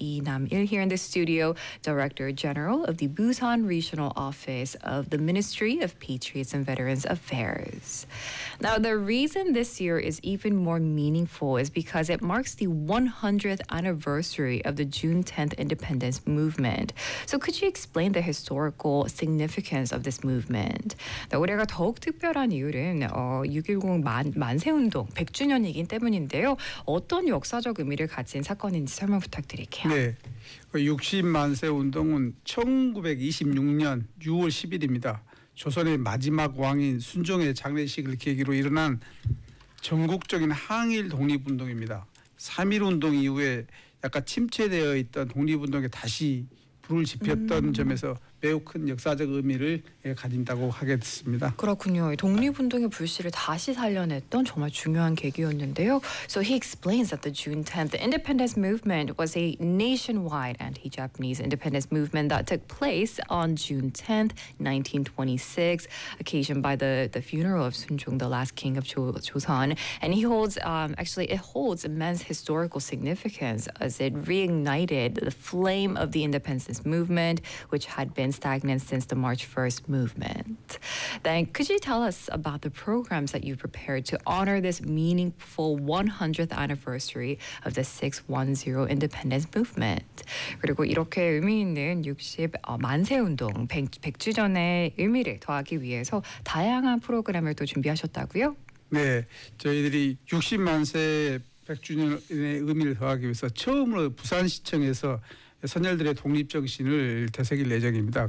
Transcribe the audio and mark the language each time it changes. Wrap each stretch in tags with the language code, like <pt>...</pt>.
<en>Lee Nam-il here in the studio, Director General of the Busan Regional Office of the Ministry of Patriots and Veterans Affairs. Now, the reason this year is even more meaningful is because it marks the 100th anniversary of the June 10th independence movement. So could you explain the historical significance of this movement?</en> <ko>우리가 더욱 특별한 이유는 6.10 만세운동 100주년이기 때문인데요. 어떤 역사적 의미를 가진 사건인지 설명 부탁드릴게요. 네. 60만세운동은 1926년 6월 10일입니다. 조선의 마지막 왕인 순종의 장례식을 계기로 일어난 전국적인 항일 독립운동입니다. 3.1운동 이후에 약간 침체되어 있던 독립운동에 다시 불을 지폈던 점에서 매우 큰 역사적 의미를 가진다고 하겠습니다. 그렇군요. 독립운동의 불씨를 다시 살려냈던 정말 중요한 계기였는데요.</ko> <en>So he explains that the June 10th independence movement was a nationwide anti-Japanese independence movement that took place on June 10th, 1926, occasioned by the funeral of Sun Chung, the last king of Joseon. And he holds, actually, it holds immense historical significance as it reignited the flame of the independence movement, which had been stagnant since the March 1st movement. Then could you tell us about the programs that you prepared to honor this meaningful 100th anniversary of the 610 independence movement?</en> <ko>그리고 이렇게 의미 있는 60 만세 운동 100, 100주년의 의미를 더하기 위해서 다양한 프로그램을 또 준비하셨다고요? 네. 저희들이 60 만세 100주년의 의미를 더하기 위해서 처음으로 부산시청에서 선열들의 독립정신을 되새길 예정입니다.</ko>